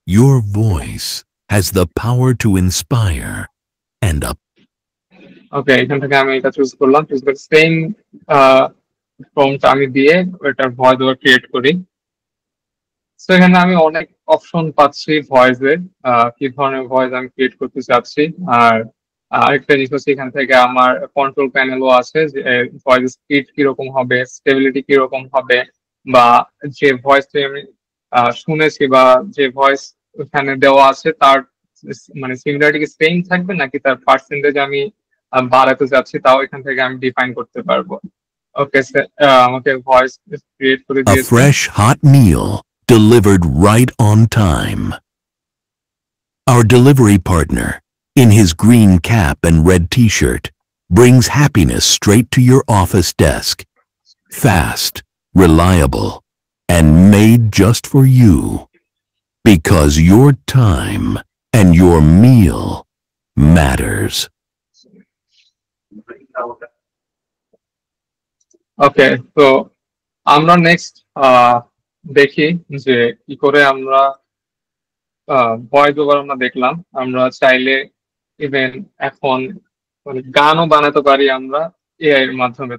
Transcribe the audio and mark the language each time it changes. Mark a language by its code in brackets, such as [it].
[en] Your voice has the power to inspire and up. [bn] ওকে, এখান থেকে আমি এটা চুজ করলাম, চুজ করে সেম প্রম্পট আমি দিয়ে এটার ভয়েস ওভার ক্রিয়েট করি। তো এখানে আমি অনেক অপশন পাচ্ছি ভয়েসের, কি ধরনের ভয়েস আমি ক্রিয়েট করতে চাচ্ছি। আর আরেকটা জিনিস হচ্ছে এখান থেকে আমার কন্ট্রোল প্যানেলও আছে, যে ভয়েস স্পিড কিরকম হবে, স্টেবিলিটি কিরকম হবে, বা যে ভয়েসটা আমি শুনেছি বা যে ভয়েস এখানে দেওয়া আছে তার মানে সিমিলারিটি কি সেম থাকবে নাকি তার পার্সেন্টেজ আমি বাড়াতে চাচ্ছি, তাও এখান থেকে আমি ডিফাইন করতে পারবো। ওকে, আমাকে ভয়েস ক্রিয়েট করে [en] A [bn] দিয়েছে। [en] fresh, hot meal delivered right on time. Our delivery partner, in his green cap and red t-shirt, brings happiness straight to your office desk. Fast, reliable, and made just for you. Because your time and your meal matters. [bn] ওকে, তো আমরা next দেখি যে কি করে আমরা voice over আমরা দেখলাম, আমরা চাইলে ইভেন এখন মানে গানও বানাতে পারি আমরা এআই এর মাধ্যমে।